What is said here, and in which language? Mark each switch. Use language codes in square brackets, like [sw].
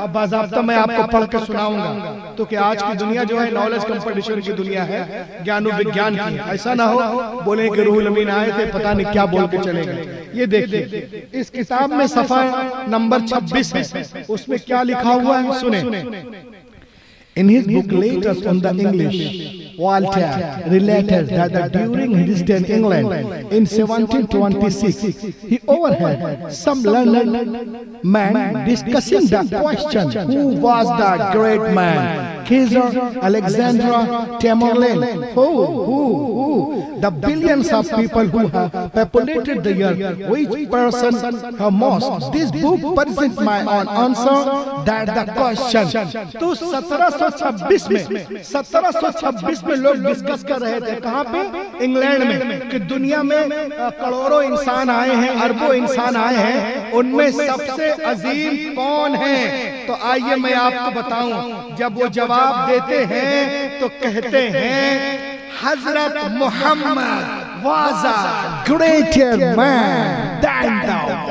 [hi] अब बाज़ाब्ता मैं आपको पढ़ के सुनाऊंगा। तो कि आज की दुनिया जो है नॉलेज कंपटीशन की दुनिया है, ज्ञान विज्ञान की। ऐसा ना हो बोले कि रूहुल अमीन आए थे पता नहीं क्या बोल के चले गए। ये देखिए इस किताब में सफा नंबर 26 है, उसमें क्या लिखा हुआ है सुने। [en] In his book Letters on the English, Voltaire related that during his stay in England in 1726, he overheard some learned man discussing the question, who was the great man? Caesar, Alexander, Tamerlane, who? The billions of people who have populated the earth, which person have most? This book presents my own answer that the question. [hi] तो 1726 में लोग discuss कर रहे थे। कहाँ पे? England में। कि दुनिया में करोड़ों इंसान आए हैं, अरबों इंसान आए हैं, उनमें सबसे अजीम कौन है? तो आइए मैं आपको बताऊं। जब वो जवाब देते हैं तो कहते हैं हजरत Mohammad [en] was a greater man than thou।